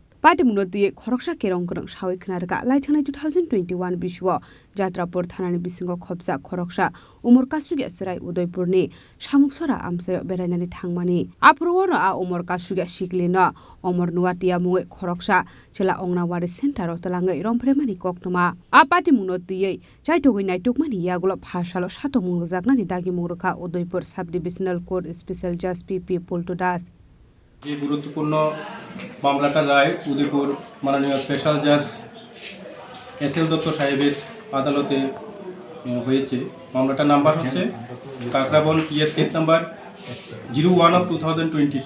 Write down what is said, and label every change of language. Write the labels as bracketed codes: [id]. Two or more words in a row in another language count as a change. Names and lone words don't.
[trp] Party munoti khoroksa kerong shawi khnarga laithana 2021 bisho Jatrapur thanani bisingo khopsa khoroksa umur kasuga serai Udaipur ni samuksara amse berainani thangmani apurworo a umur kasuga shiklino omor nuatia mungo khoroksa chela ongnawari center talangai rompremani koknoma a party munoti Chaitogui Naitukmani Yagulo Pashalo Shatomung Zagnani Dagi Muruka Udaipur [en] Subdivisional Court Special Judge [trp] PP Pultodas. [bn] যে গুরুত্বপূর্ণ মামলাটার রায় উদয়পুর মাননীয় [en] special judge [bn] এসএল দত্ত সাহেবের আদালতে হয়েছে। মামলাটার নাম্বার হচ্ছে কাকরাবন [en] PS case number [bn] 01/2022।